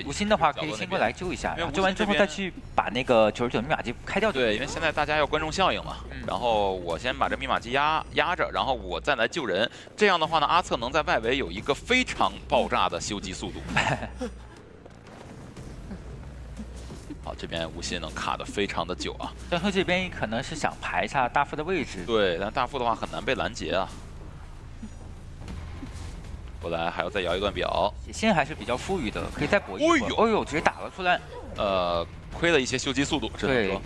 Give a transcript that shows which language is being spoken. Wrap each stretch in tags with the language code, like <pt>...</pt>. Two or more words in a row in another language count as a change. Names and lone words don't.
<zh>吳昕的話可以先過來救一下，然後救完之後再去把那個99密碼機開掉。對，因為現在大家要觀眾效應嘛，然後我先把這密碼機壓着，然後我再來救人。這樣的話呢，阿策能在外圍有一個非常爆炸的修機速度。好，這邊吳昕能卡得非常的久啊。江修這邊可能是想排一下大副的位置。對，但大副的話很難被攔截啊。後來還要再搖一段表，血線還是比較富裕的，可以再搏一搏。哎呦，直接打了出來。虧了一些修機速度，只能說。</zh>